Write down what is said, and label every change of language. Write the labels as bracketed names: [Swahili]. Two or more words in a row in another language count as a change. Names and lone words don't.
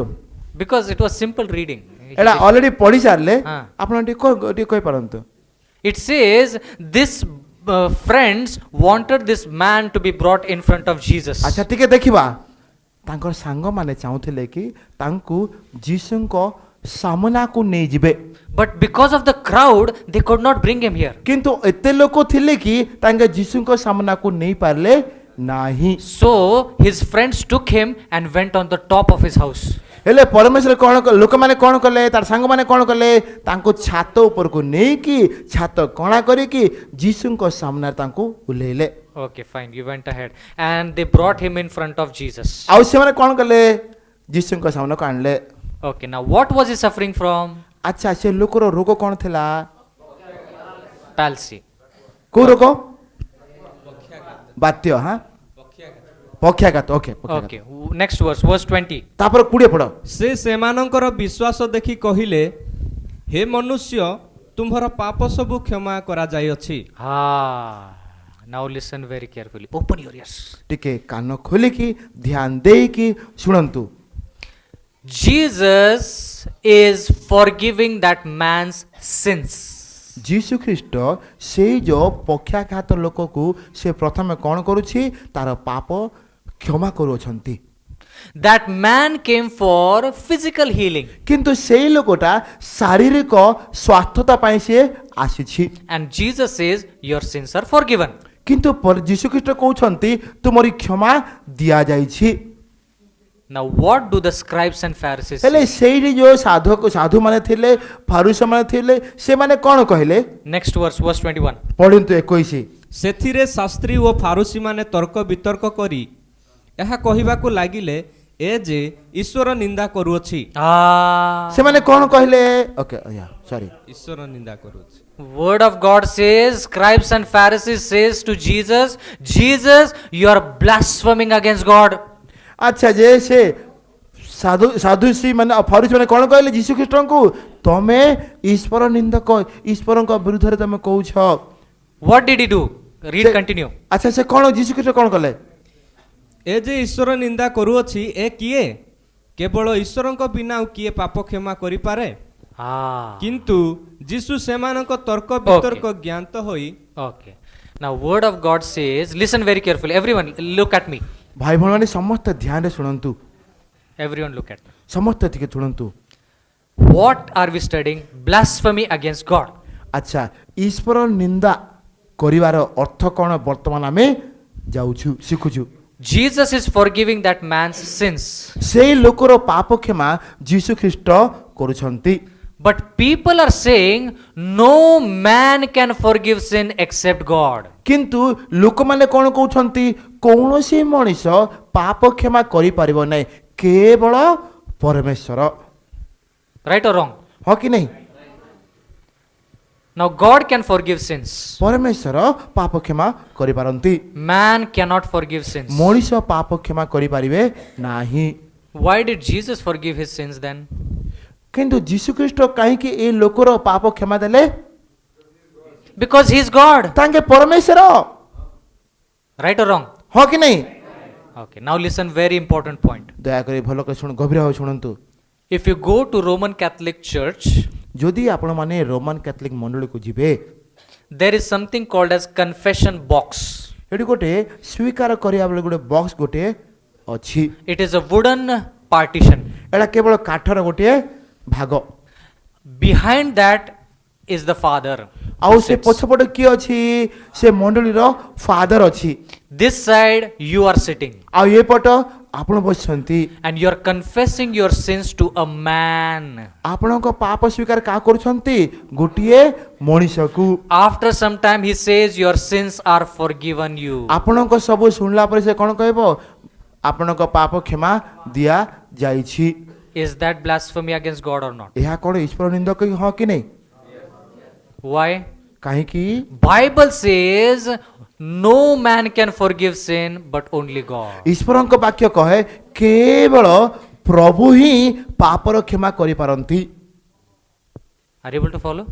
[English] Because it was simple reading. [Odia] ଏଇଟା ଅଲରେଡ଼ି ପଢ଼ି ସାରିଲେ ହଁ। ଆପଣ ଟିକେ କହିପାରନ୍ତୁ। [English] It says this friends wanted this man to be brought in front of Jesus. [Odia] ଆଚ୍ଛା ଟିକେ ଦେଖିବା ତାଙ୍କର ସାଙ୍ଗମାନେ ଚାହୁଁଥିଲେ କି ତାଙ୍କୁ ଯୀଶୁଙ୍କ ସାମନାକୁ ନେଇଯିବେ। [English] But because of the crowd, they could not bring him here. [Odia] କିନ୍ତୁ ଏତେ ଲୋକ ଥିଲେ କି ତାଙ୍କେ ଯୀଶୁଙ୍କ ସାମନାକୁ ନେଇ ପାରିଲେ ନାହିଁ। [English] So his friends took him and went on the top of his house. [Odia] ହେଲେ ପରମେଶ୍ୱର କ'ଣ ଲୋକମାନେ କ'ଣ କଲେ ତାର ସାଙ୍ଗମାନେ କ'ଣ କଲେ ତାଙ୍କୁ ଛାତ ଉପରକୁ ନେଇକି ଛାତ କଣା କରିକି ଯୀଶୁଙ୍କ ସାମ୍ନାରେ ତାଙ୍କୁ ଓହ୍ଲେଇଲେ। [English] Okay, fine. You went ahead. And they brought him in front of Jesus. [Odia] ଆଉ ସେମାନେ କ'ଣ କଲେ ଯୀଶୁଙ୍କ ସାମ୍ନାକୁ ଆଣିଲେ। [English] Okay, now what was he suffering from? [Odia] ଆଚ୍ଛା ସେ ଲୋକର ରୋଗ କ'ଣ ଥିଲା? [English] Palsy. [Odia] କୋଉ ରୋଗ? ବାତ୍ୟ ହଁ ପକ୍ଷାଘାତ। ଓକେ [English] Okay, next verse 20. [Odia] ତାପରେ 20 ପଢ଼। ସେ ସେମାନଙ୍କର ବିଶ୍ୱାସ ଦେଖି କହିଲେ, ହେ ମନୁଷ୍ୟ, ତୁମ୍ଭର ପାପ ସବୁ କ୍ଷମା କରାଯାଇଅଛି। [English] Now listen very carefully. Open your ears. [Odia] ଟିକେ କାନ ଖୋଲିକି ଧ୍ୟାନ ଦେଇକି ଶୁଣନ୍ତୁ। [English] Jesus is forgiving that man's sins. [Odia] ଯୀଶୁ ଖ୍ରୀଷ୍ଟ ସେଇ ଯୋଉ ପକ୍ଷାଘାତ ଲୋକକୁ ସେ ପ୍ରଥମେ କ'ଣ କରୁଛି ତାର ପାପ କ୍ଷମା କରୁଅଛନ୍ତି। [English] That man came for physical healing. [Odia] କିନ୍ତୁ ସେଇ ଲୋକଟା ଶାରୀରିକ ସ୍ୱାସ୍ଥ୍ୟତା ପାଇଁ ସେ ଆସିଛି। [English] And Jesus says, your sins are forgiven. [Odia] କିନ୍ତୁ ଯୀଶୁ ଖ୍ରୀଷ୍ଟ କହୁଛନ୍ତି ତୁମରି କ୍ଷମା ଦିଆଯାଇଛି। [English] Now what do the scribes and Pharisees [Odia] ହେଲେ [English] say? [Odia] ସେଇଠି ଯୋଉ ସାଧୁମାନେ ଥିଲେ ଫାରୁସମାନେ ଥିଲେ ସେମାନେ କ'ଣ କହିଲେ? [English] Next verse 21. [Odia] ପଢ଼ନ୍ତୁ 21। ସେଥିରେ ଶାସ୍ତ୍ରୀ ଓ ଫାରୁସୀମାନେ ତର୍କ ବିତର୍କ କରି ଏହା କହିବାକୁ ଲାଗିଲେ, ଏ ଯେ ଈଶ୍ୱର ନିନ୍ଦା କରୁଅଛି Ah. ସେମାନେ କ'ଣ କହିଲେ? [English] okay sorry, [Odia] ଈଶ୍ୱର ନିନ୍ଦା କରୁଅଛି। [English] Word of God says, scribes and Pharisees says to Jesus, Jesus, you are blaspheming against God. [Odia] ଆଚ୍ଛା ଯେ ସେ ସାଧୁଶ୍ରୀ ମାନେ ଫରିସି ମାନେ କ'ଣ କହିଲେ ଯୀଶୁ ଖ୍ରୀଷ୍ଟଙ୍କୁ? ତମେ ଈଶ୍ୱର ନିନ୍ଦକ, ଈଶ୍ୱରଙ୍କ ବିରୁଦ୍ଧରେ ତମେ କହୁଛ। [English] What did he do? Read, [Odia] ସେ- [English] continue. [Odia] ଆଚ୍ଛା ସେ କ'ଣ ଯୀଶୁ ଖ୍ରୀଷ୍ଟ କ'ଣ କଲେ? ଏ ଯେ ଈଶ୍ୱର ନିନ୍ଦା କରୁଅଛି ଏ କିଏ? କେବଳ ଈଶ୍ୱରଙ୍କ ବିନା ଆଉ କିଏ ପାପ କ୍ଷମା କରିପାରେ? Ah. କିନ୍ତୁ ଯୀଶୁ ସେମାନଙ୍କ ତର୍କ ବିତର୍କ ଜ୍ଞାତ ହୋଇ [English] Okay. Now, word of God says, listen very carefully. Everyone, look at me. [Odia] ଭାଇ ଭଉଣୀମାନେ ସମସ୍ତେ ଧ୍ୟାନରେ ଶୁଣନ୍ତୁ, [English] Everyone, look at me. [Odia] ସମସ୍ତେ ଟିକେ ଶୁଣନ୍ତୁ। [English] What are we studying? Blasphemy against God. [Odia] ଆଚ୍ଛା ଈଶ୍ୱର ନିନ୍ଦା କରିବାର ଅର୍ଥ କ'ଣ ବର୍ତ୍ତମାନ ଆମେ ଯାଉଛୁ ଶିଖୁଛୁ। [English] Jesus is forgiving that man's sins. [Odia] ସେଇ ଲୋକର ପାପ କ୍ଷମା ଯୀଶୁ ଖ୍ରୀଷ୍ଟ କରୁଛନ୍ତି। [English] But people are saying, no man can forgive sin except God. [Odia] କିନ୍ତୁ ଲୋକମାନେ କ'ଣ କହୁଛନ୍ତି? କୌଣସି ମଣିଷ ପାପ କ୍ଷମା କରିପାରିବ ନାହିଁ, କେବଳ ପରମେଶ୍ୱର। [English] Right or wrong? [Odia] ହଁ କି ନାହିଁ? [English] Now, God can forgive sins. [Odia] ପରମେଶ୍ୱର ପାପ କ୍ଷମା କରିପାରନ୍ତି, [English] Man cannot forgive sins. [Odia] ମଣିଷ ପାପ କ୍ଷମା କରିପାରିବେ ନାହିଁ। [English] Why did Jesus forgive his sins then? [Odia] କିନ୍ତୁ ଯୀଶୁ ଖ୍ରୀଷ୍ଟ କାହିଁକି ଏଇ ଲୋକର ପାପ କ୍ଷମା ଦେଲେ? [English] Because he is God. [Odia] ତାଙ୍କେ ପରମେଶ୍ୱର। [English] Right or wrong? [Odia] ହଁ କି ନାହିଁ? [English] Okay, now listen, very important point. [Odia] ଦୟାକରି ଭଲ କରି ଶୁଣ, ଗଭୀର ଭାବେ ଶୁଣନ୍ତୁ। [English] If you go to Roman Catholic Church, [Odia] ଯଦି ଆପଣମାନେ ରୋମାନ କ୍ୟାଥଲିକ ମଣ୍ଡଳୀକୁ ଯିବେ, [English] there is something called as confession box. [Odia] ଏଠି ଗୋଟେ ସ୍ୱୀକାର କରିବା ବେଳେ ଗୋଟେ ବକ୍ସ ଗୋଟେ ଅଛି। [English] It is a wooden partition. [Odia] ଏଇଟା କେବଳ କାଠର ଗୋଟିଏ ଭାଗ। [English] Behind that is the Father. [Odia] ଆଉ [English] who [Odia] ସେ [English] sits. [Odia] ପଛପଟେ କିଏ ଅଛି? ସେ ମଣ୍ଡଳୀର ଫାଦର ଅଛି। [English] This side you are sitting [Odia] ଆଉ ଏ ପଟ ଆପଣ ବସିଛନ୍ତି। [English] and you are confessing your sins to a man. [Odia] ଆପଣଙ୍କ ପାପ ସ୍ୱୀକାର କାହା କରୁଛନ୍ତି? ଗୋଟିଏ ମଣିଷକୁ। [English] After some time he says your sins are forgiven you. [Odia] ଆପଣଙ୍କ ସବୁ ଶୁଣିଲା ପରେ ସେ କ'ଣ କହିବ? ଆପଣଙ୍କ ପାପ କ୍ଷମା ଦିଆଯାଇଛି। [English] Is that blasphemy against God or not? [Odia] ଏହା କ'ଣ ଈଶ୍ୱର ନିନ୍ଦକ ହଁ କି ନାହିଁ? [English] Why? [Odia] କାହିଁକି? [English] Bible says no man can forgive sin but only God. [Odia] ଈଶ୍ୱରଙ୍କ ବାକ୍ୟ କହେ କେବଳ ପ୍ରଭୁ ହିଁ ପାପର କ୍ଷମା କରିପାରନ୍ତି। [English] Are you able to follow?